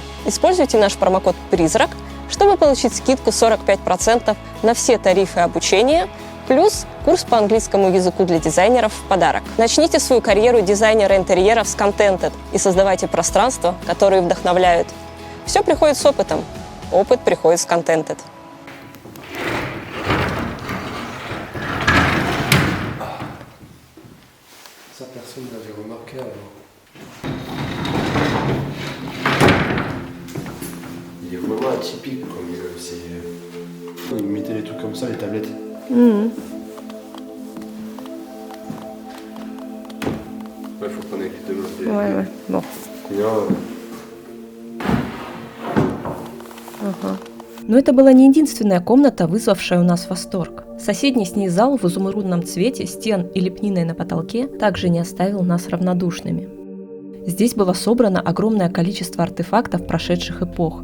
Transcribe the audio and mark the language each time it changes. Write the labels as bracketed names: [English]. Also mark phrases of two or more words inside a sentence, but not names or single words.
[Russian] Используйте наш промокод «Призрак», чтобы получить скидку 45% на все тарифы обучения, плюс курс по английскому языку для дизайнеров в подарок. Начните свою карьеру дизайнера интерьеров с Contented и создавайте пространства, которые вдохновляют. Все приходит с опытом. Опыт приходит с Contented. [French] Ça, personne n'avait remarqué avant. Il est vraiment atypique comme il mettait les trucs comme ça, les tablettes. Ouais, faut prendre avec les deux mains. Ouais. Bon. [Russian] Но это была не единственная комната, вызвавшая у нас восторг. Соседний с ней зал в изумрудном цвете стен и лепниной на потолке также не оставил нас равнодушными. Здесь было собрано огромное количество артефактов прошедших эпох.